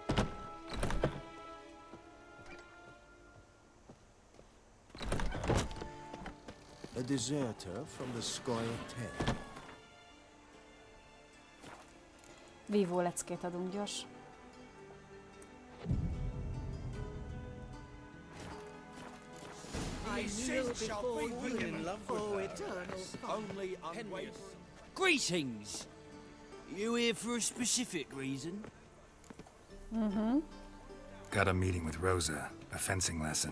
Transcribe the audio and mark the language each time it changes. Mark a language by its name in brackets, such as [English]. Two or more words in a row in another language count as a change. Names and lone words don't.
[English] A deserter from the Squire 10. [Hungarian] Vívó leckét adunk gyors. [English] Greetings! You here for a specific reason? Got a meeting with Rosa, a fencing lesson.